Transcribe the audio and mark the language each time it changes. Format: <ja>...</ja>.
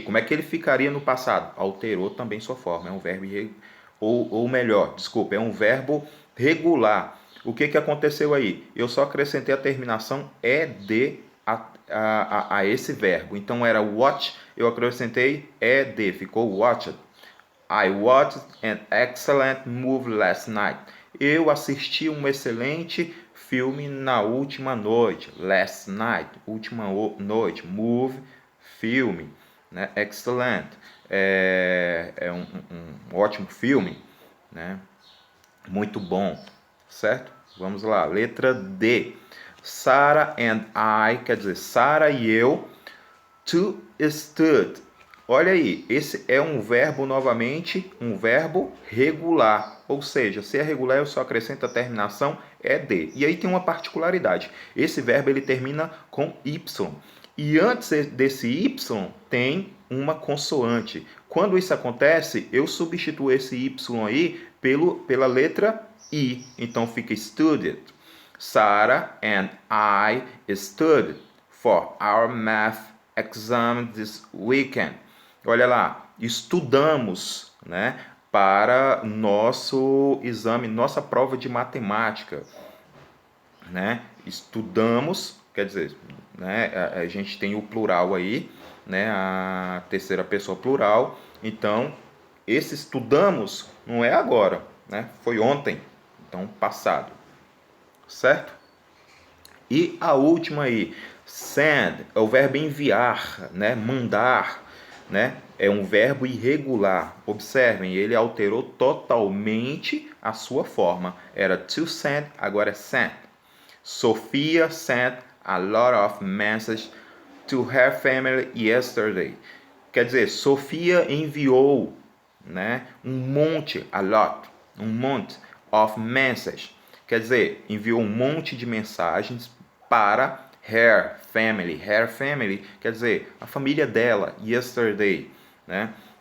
<pt>Como é que ele ficaria no passado? Alterou também sua forma. É um verbo ou melhor, desculpa, é um verbo regular. O que aconteceu aí? Eu só acrescentei a terminação ed a esse verbo. Então era watch, eu acrescentei ed, ficou watched.</pt> <en>I watched an excellent movie last night.</en> <pt>Eu assisti um excelente filme na última noite. Last night, última noite. Movie, filme, né? Excellent. É um ótimo filme, né? Muito bom, certo? Vamos lá, letra D.</pt> <en>Sarah and I,</en> <pt>quer dizer, Sarah e eu,</pt> <en>to stood.</en> <pt>Olha aí, esse é um verbo novamente, um verbo regular. Ou seja, se é regular, eu só acrescento a terminação ed. E aí tem uma particularidade. Esse verbo ele termina com y. E antes desse y tem uma consoante. Quando isso acontece, eu substituo esse Y aí pela letra I. Então fica studied.</pt> <en>Sarah and I studied for our math exam this weekend.</en> <pt>Olha lá, estudamos, né, para nosso exame, nossa prova de matemática, né? Estudamos, quer dizer, né, a gente tem o plural aí, né, a terceira pessoa plural. Então, esse estudamos não é agora, né? Foi ontem, então passado, certo? E a última aí, send, é o verbo enviar, né? Mandar, né? É um verbo irregular. Observem, ele alterou totalmente a sua forma. Era to send, agora é sent.</pt> <en>Sophia sent a lot of messages to her family yesterday.</en> <pt>Quer dizer, Sofia enviou, né, um monte, a lot, um monte of messages. Quer dizer, enviou um monte de mensagens para</pt> <en>her family. Her family</en> <pt>quer dizer a família dela, yesterday, né?</pt>